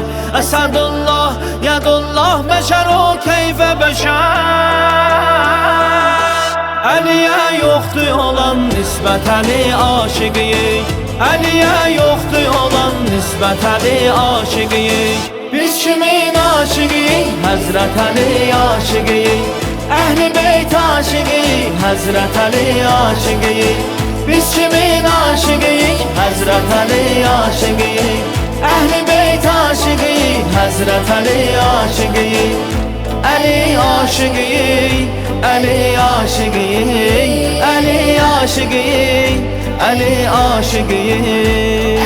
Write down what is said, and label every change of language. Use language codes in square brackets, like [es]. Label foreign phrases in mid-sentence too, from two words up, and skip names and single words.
[az] Əsədullah, yədullah, bəşər o keyfə bəşər. Əliyə yoxdur olan nisbət Əli aşıqıyıq. Əliyə yoxdur olan nisbət Əli aşıqıyıq. Biz kimin aşıqıyıq? Həzrət Əli aşıqıyıq. [tr] Ehl-i Beyt aşığı, Hazret Ali aşığı. Biz kimin aşığıyıq? Hazret Ali aşığı. Ehl-i Beyt aşığı, Hazret Ali aşığı. Ali aşığı, Ali aşığı, Ali aşığı, Ali aşığı.